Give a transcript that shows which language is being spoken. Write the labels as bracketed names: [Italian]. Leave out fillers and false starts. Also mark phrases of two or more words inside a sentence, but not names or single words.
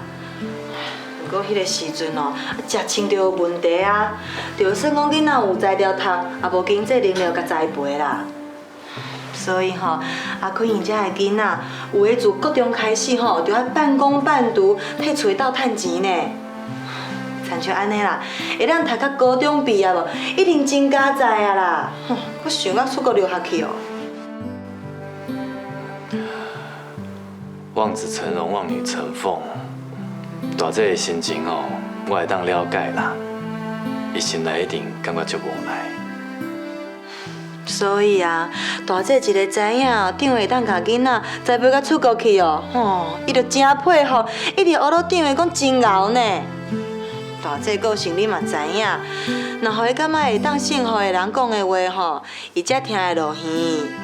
[Min Nan Chinese] 不过迄个时阵哦，食穿着有问题啊，就算讲囡仔有才调读，也无经济能力甲栽培啦。所以吼，坤因遮的囡仔，有的自国中开始吼，就要半工半读，替厝斗趁钱呢。亲像安尼啦，会当读到高中毕业无，一定真加在啊啦。我想要出国留学去哦。望子成龙，望女成凤。大姐的心情哦，我会当了解啦。伊心内一定感觉足无奈。所以啊，大姐一个知影，长会当甲囡仔栽培甲出国去哦，伊就真配合，一直学到长的讲真熬呢。大姐个性你嘛知影，若互伊感觉会当信服的人讲的话吼，伊才听会落耳。